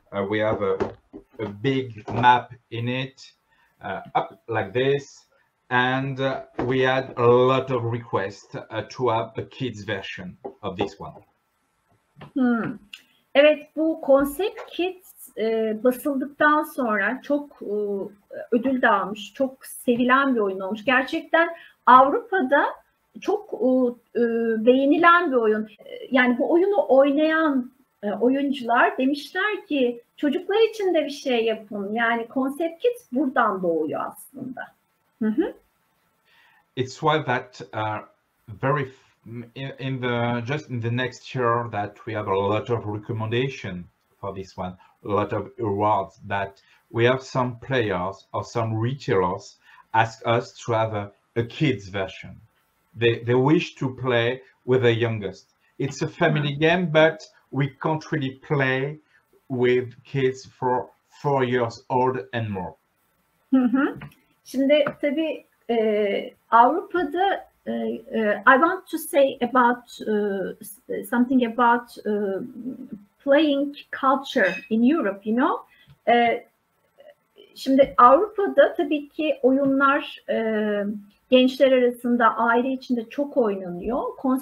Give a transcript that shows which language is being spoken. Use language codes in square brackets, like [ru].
[en] We have a big map in it, up like this, and we had a lot of requests to have a kids version of this one. [tr] Evet, bu Concept Kids basıldıktan sonra çok ödül de almış, çok sevilen bir oyun olmuş. Gerçekten Avrupa'da çok beğenilen bir oyun. Yani bu oyunu oynayan oyuncular demişler ki çocuklar için de bir şey yapın. Yani Concept Kids buradan doğuyor aslında. [en] It's why that very in the next year that we have a lot of recommendation for this one, a lot of awards, that we have some players or some retailers ask us to have a kids version. They wish to play with the youngest. It's a family game, but we can't really play with kids for 4 years old and more. [tr] Şimdi tabii Avrupa'da [en] I want to say about something about playing culture in Europe, you know. [tr] Şimdi Avrupa'da tabii ki oyunlar gençler arasında, aile içinde çok oynanıyor.